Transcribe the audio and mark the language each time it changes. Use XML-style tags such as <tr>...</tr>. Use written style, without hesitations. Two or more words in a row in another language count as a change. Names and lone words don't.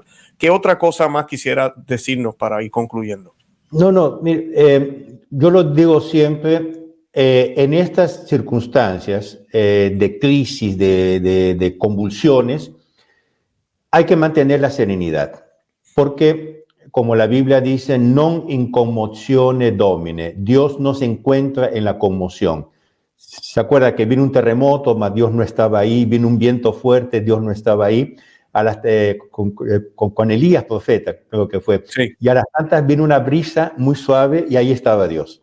<es>¿Qué otra cosa más quisiera decirnos para ir concluyendo? No, mire, yo lo digo siempre, en estas circunstancias de crisis, de convulsiones, hay que mantener la serenidad, porque como la Biblia dice,</es> <la>non in commozione domine,</la> <es>Dios no se encuentra en la conmoción. ¿Se acuerda que vino un terremoto, mas Dios no estaba ahí? Vino un viento fuerte, Dios no estaba ahí. Con Elías, profeta, creo que fue. Sí. Y a las tantas vino una brisa muy suave y ahí estaba Dios.</es>